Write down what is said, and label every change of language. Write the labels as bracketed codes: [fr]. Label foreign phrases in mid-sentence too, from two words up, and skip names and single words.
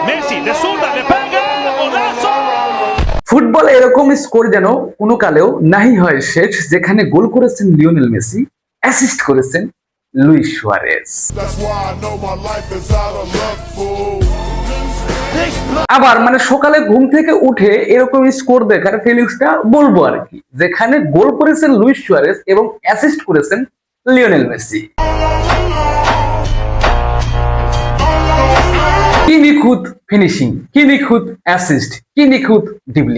[es] Messi, de zurda, le pega, golazo. [bn] ফুটবল এরকম স্কোর যেন কোনো কালেও নাহি হয় শেষ, যেখানে গোল করেছেন লিওনেল মেসি, অ্যাসিস্ট করেছেন লুইস সুয়ারেজ। [en] That's why I know my life is out of luck, fool. [bn] আবার মানে সকালে ঘুম থেকে উঠে এরকম স্কোর দেখার ফিলিংসটা বলবো আর কি, যেখানে গোল করেছেন লুইস সুয়ারেজ এবং অ্যাসিস্ট করেছেন লিওনেল মেসি। কি নিখুঁত ফিনিশিং, কি নিখুঁত অ্যাসিস্ট, কি নিখুঁত ড্রিবলিং।